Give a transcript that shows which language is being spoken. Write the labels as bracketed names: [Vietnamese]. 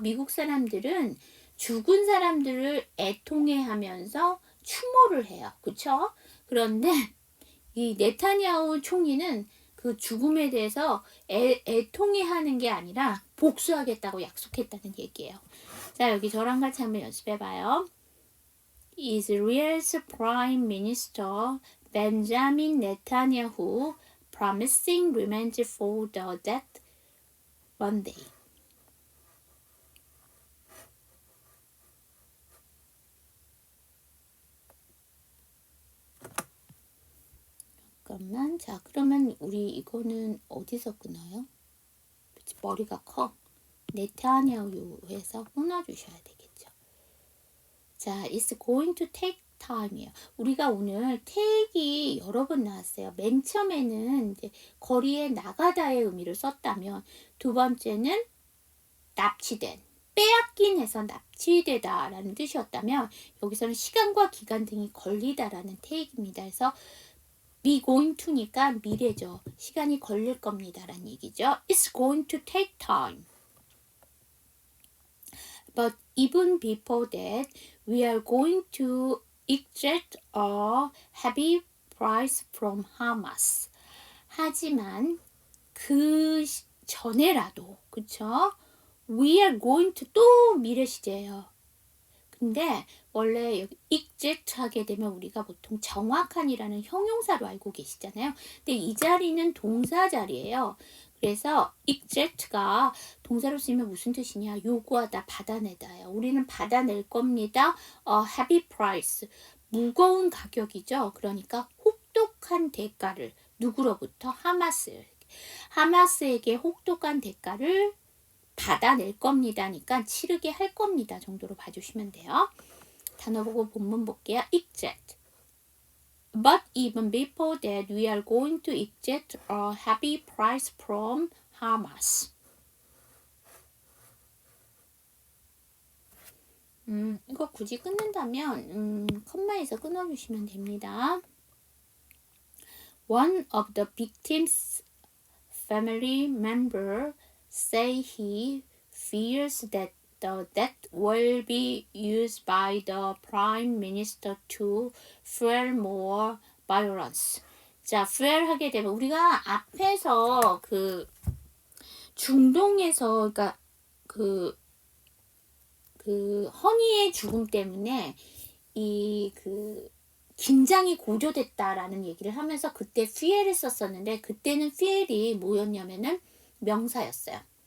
[Korean] 미국 사람들은 죽은 사람들을 애통해하면서 추모를 해요. 그쵸? 그런데 이 네타냐후 총리는 그 죽음에 대해서 애통해하는 게 아니라 복수하겠다고 약속했다는 얘기예요. 자 여기 저랑 같이 한번 연습해봐요. [English] Israel's Prime Minister Benjamin Netanyahu promising revenge for the dead one day. [Korean] 잠깐만. 자, 그러면 우리 이거는 어디서 끊어요? 머리가 커. 네타냐후에서 끊어주셔야 되겠죠. [English] 자, it's going to take time이에요. [Korean] 우리가 오늘 take이 여러 번 나왔어요. 맨 처음에는 이제 거리에 나가다의 의미를 썼다면 두 번째는 납치된, 빼앗긴 해서 납치되다 라는 뜻이었다면 여기서는 시간과 기간 등이 걸리다라는 take입니다. 그래서 be going to니까 미래죠. 시간이 걸릴 겁니다 라는 얘기죠. [English] It's going to take time. But even before that, we are going to exact a heavy price from Hamas. [Korean] 하지만 그 전에라도, 그쵸? [English] We are going to [Korean] 또 미래 시제예요. 근데 원래 여기 exact 하게 되면 우리가 보통 정확한이라는 형용사로 알고 계시잖아요. 근데 이 자리는 동사 자리예요. 그래서 exact가 동사로 쓰이면 무슨 뜻이냐? 요구하다, 받아내다예요. 우리는 받아낼 겁니다. heavy price, 무거운 가격이죠. 그러니까 혹독한 대가를 누구로부터? 하마스에게 혹독한 대가를 받아낼 겁니다니까 치르게 할 겁니다 정도로 봐주시면 돼요. 단어 보고 본문 볼게요. exact. [English] But even before that, we are going to exact a heavy price from Hamas. [Korean] 이거 굳이 끊는다면 컴마에서 끊어주시면 됩니다. [English] One of the victims' family member say he fears that the death will be used by the prime minister to fuel more violence. [Korean] 자, fuel 하게 되면 우리가 앞에서 그 중동에서 그러니까 그 허니의 죽음 때문에 이 그 긴장이 고조됐다라는 얘기를 하면서 그때 fuel을 썼었는데 그때는 fuel이 뭐였냐면은 명사였어요.